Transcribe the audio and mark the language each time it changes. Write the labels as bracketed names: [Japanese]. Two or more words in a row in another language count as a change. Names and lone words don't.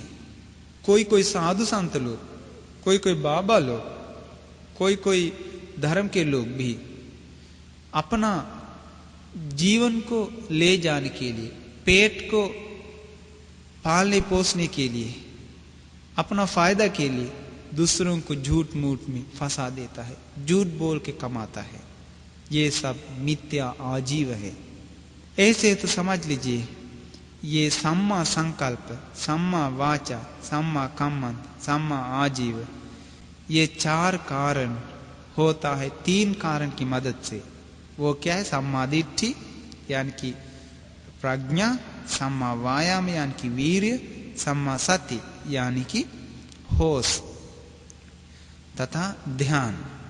[Hindi] कोई कोई साधु संत लोग, कोई कोई बाबा लोग, कोई कोई धर्म के लोग भी अपना जीवन को ले जाने के लिए, पेट को पालने पोसने के लिए, अपना फायदा के लिए दूसरों को झूठ मूठ में फंसा देता है, झूठ बोल के कमाता है। ये सब मिथ्या आजीव है। ऐसे तो समझ लीजिए, ये [Pali] सम्मा संकल्प, सम्मा वाचा, सम्मा कम्मंत, सम्मा आजीव, [Hindi] ये 4 कारण होता है 3 कारण की मदद से। वो क्या है? [Pali] सम्मा दिट्ठि [Hindi] यानी कि प्रज्ञा, [Pali] सम्मा वायाम [Hindi] यानी कि वीर्य, [Pali] सम्मा सति [Hindi] यानी कि होश तथा ध्यान।